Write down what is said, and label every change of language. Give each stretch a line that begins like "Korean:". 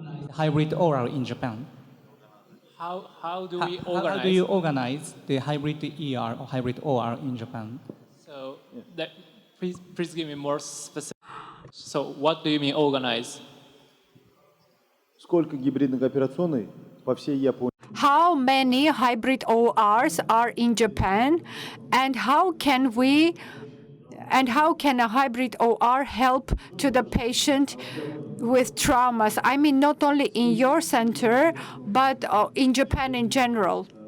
English: Hybrid OR in Japan. How do we organize? How do you organize the hybrid ER or hybrid OR in Japan? So please give me more specific. So what do you mean organize?
Russian: Сколько гибридных операционных по всей Японии?
English: How many hybrid ORs are in Japan, and how can a hybrid OR help to the patient with traumas? I mean, not only in your center, but in Japan in general.